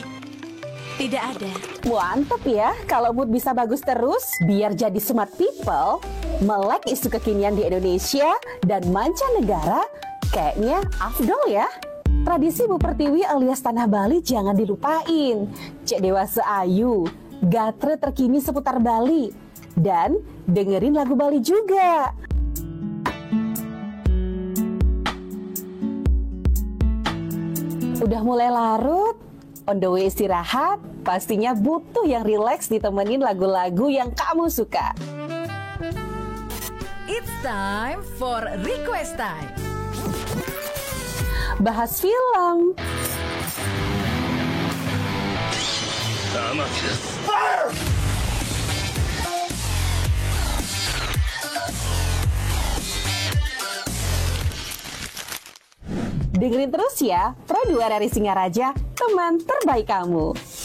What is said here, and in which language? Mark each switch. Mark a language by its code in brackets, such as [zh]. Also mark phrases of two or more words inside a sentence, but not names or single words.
[id] Tidak ada. Mantep ya, kalau mood bisa bagus terus, biar jadi [en] smart people, [id] melek isu kekinian di Indonesia dan mancanegara, kayaknya afdol ya. Tradisi Bu Pertiwi alias Tanah Bali jangan dilupain. Cek Dewasa Ayu, gatre terkini seputar Bali. Dan dengerin lagu Bali juga. Udah mulai larut, [en] on the way [id] istirahat, pastinya butuh yang rileks ditemenin lagu-lagu yang kamu suka. [en] It's time for request time. [id] Bahas film, dengerin terus ya, Pro 2 dari Singaraja, teman terbaik kamu.